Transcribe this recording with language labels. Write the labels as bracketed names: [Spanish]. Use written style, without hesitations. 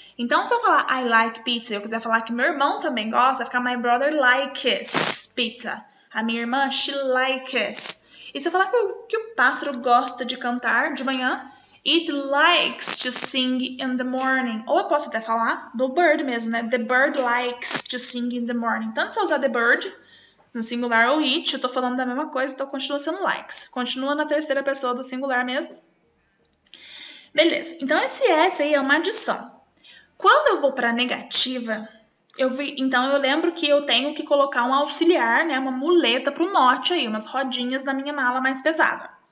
[Portuguese] Então, se eu falar [English] I like pizza [Portuguese] e eu quiser falar que meu irmão também gosta, vai ficar [English] my brother likes pizza. [Portuguese] A minha irmã, she likes. E se eu falar que o pássaro gosta de cantar de manhã, [English] it likes to sing in the morning. [Portuguese] Ou eu posso até falar do bird mesmo, né? [English] The bird likes to sing in the morning. [Portuguese] Tanto se eu usar the bird no singular ou it, eu tô falando da mesma coisa, então continua sendo likes. Continua na terceira pessoa do singular mesmo. Beleza. Então, esse S aí é uma adição. Quando eu vou para a negativa, então eu lembro que eu tenho que colocar um auxiliar, né, uma muleta para o not aí, umas rodinhas na minha mala mais pesada.